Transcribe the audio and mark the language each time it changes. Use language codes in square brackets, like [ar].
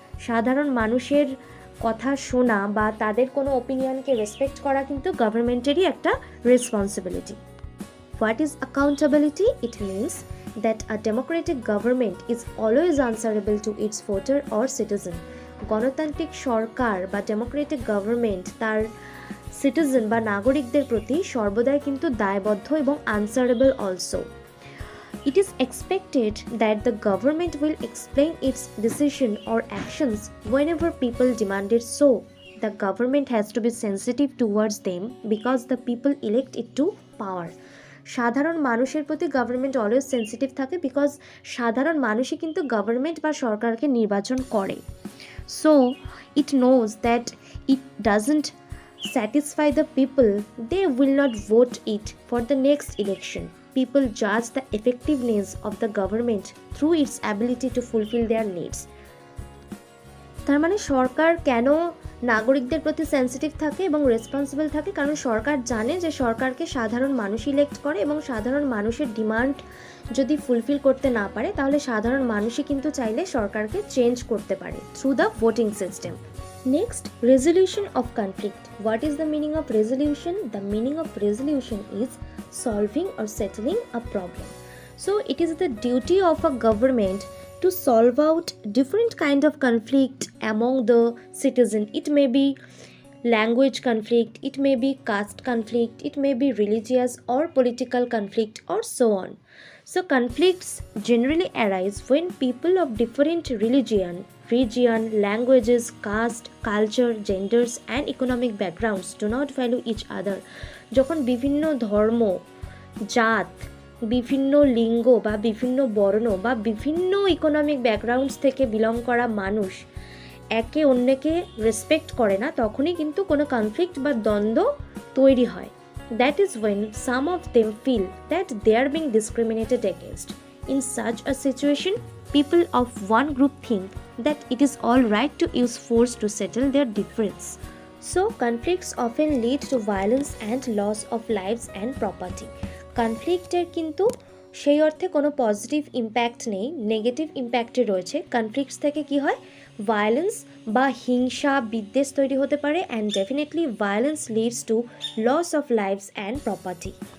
[bn] সাধারণ মানুষের কথা শোনা বা তাদের কোনো ওপিনিয়নকে রেসপেক্ট করা কিন্তু গভর্নমেন্টেরই একটা responsibility. [en] What is accountability? It means that a democratic government is always answerable to its voter or citizen. [bn] গণতান্ত্রিক সরকার বা ডেমোক্রেটিক গভর্নমেন্ট তার সিটিজেন বা নাগরিকদের প্রতি সর্বদাই কিন্তু দায়বদ্ধ এবং answerable also. [en] It is expected that the government will explain its decision or actions whenever people demand it so. The government has to be sensitive towards them because the people elect it to power. [bn] সাধারণ মানুষের প্রতি government always sensitive থাকে because সাধারণ মানুষই কিন্তু government বা সরকারকে নির্বাচন করে। [en] So it knows that it doesn't satisfy the people, they will not vote it for the next election. People judge the effectiveness of the government through its ability to fulfill their needs. [bn] তার মানে সরকার কেন নাগরিকদের প্রতি sensitive থাকে এবং responsible থাকে, কারণ সরকার জানে যে সরকারকে সাধারণ মানুষ ইলেক্ট করে এবং সাধারণ মানুষের ডিমান্ড যদি ফুলফিল করতে না পারে তাহলে সাধারণ মানুষই কিন্তু চাইলে সরকারকে চেঞ্জ করতে পারে [en] Through the voting system. Next, resolution of conflict. What is the meaning of resolution? The meaning of resolution is solving or settling a problem. So it is the duty of a government to solve out different kind of conflict among the citizen. It may be language conflict, it may be caste conflict, it may be religious or political conflict or so on. So conflicts generally arise when people of different region, languages, caste, culture, genders and economic backgrounds do not value each other. [bn] যখন বিভিন্ন ধর্ম, জাত, বিভিন্ন লিঙ্গ বা বিভিন্ন বর্ণ বা বিভিন্ন ইকোনমিক ব্যাকগ্রাউন্ডস থেকে বিলং করা মানুষ একে অন্যকে রেসপেক্ট করে না, তখনই কিন্তু কোনো কনফ্লিক্ট বা দ্বন্দ্ব তৈরি হয়। [en] That is when some of them feel that they are being discriminated against. In such a situation, people of one group think that it is all right to use force to settle their difference. So, conflicts often lead to violence and loss of lives and property. [bn] কনফ্লিক্টের কিন্তু সেই অর্থে কোনো positive impact নেই, negative ইম্প্যাক্টে রয়েছে। Conflicts থেকে কি হয়, violence বা হিংসা বিদ্বেষ তৈরি হতে পারে [en] And definitely violence leads to loss of lives and property.